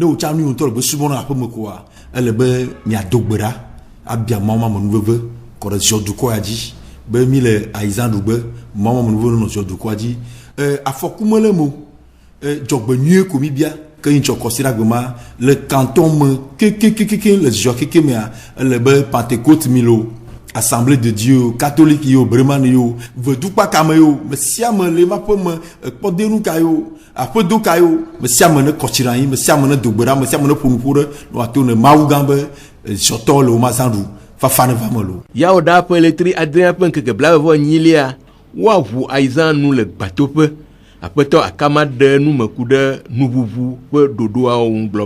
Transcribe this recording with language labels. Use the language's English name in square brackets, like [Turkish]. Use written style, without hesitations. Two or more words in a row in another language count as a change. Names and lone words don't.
[Ewe] wòtsa nu yi ŋutɔ le gbe subɔna aƒe me koa ele be miado gbe ɖa abia mawu ma me nuveve kɔ ɖe ziɔ dukɔ ya dzi be mi le Aizan ɖugbe mawu ma me nuveve nɔ ziɔ dukɔa dzi afɔku mele mo dzɔgbenyuie ko mi bia ke yin tsɔ kɔsira gbe ma le canton me kekekeke le ziɔ keke mea ele be Pentecôte mi lo Assemblée de Dieu catholique yo Bremen yo vedukpa kame yo mesiame le ma ƒe me kpɔdenu ka yo aƒedo ka yo mesiame ne kɔtsira yi mesiame ne dogbeɖa mesiame ne ƒonuƒo ɖe no ato ne mawu gã be ziɔtɔ le wo ma zã ɖu fafa ne va me lo yawo ɖa ƒe letri adre ƒe ŋkeke blavevɔ-nyilia woaʋu Aizan nu le gbatoƒe aƒetɔ Akama ɖe nume ku ɖe nuʋuʋu ƒe ɖoɖoawo ŋu gblɔ be